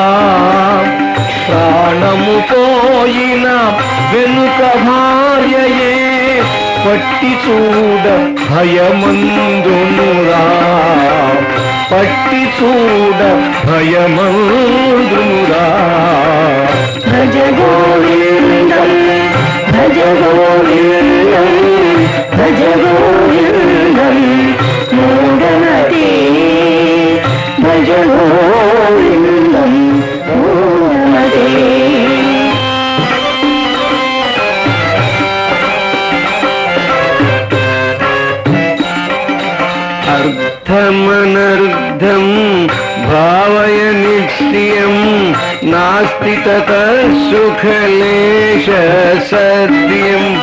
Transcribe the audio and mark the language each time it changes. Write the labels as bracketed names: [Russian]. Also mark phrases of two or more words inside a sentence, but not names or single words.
[Telugu] ప్రాణము పోయిన వెనుక భార్యయే పట్టి చూడ భయమందునురా. పట్టి చూడ భయమందునురా. [Sanskrit] భజ గోవిందం భజ గోవిందం భజ గోవిందం మూఢమతే. భజ గోవిందం మూఢమతే. అర్థమనర్థం భావయ నిశ్చయం నాస్తి తతః సుఖలేశ సత్యం.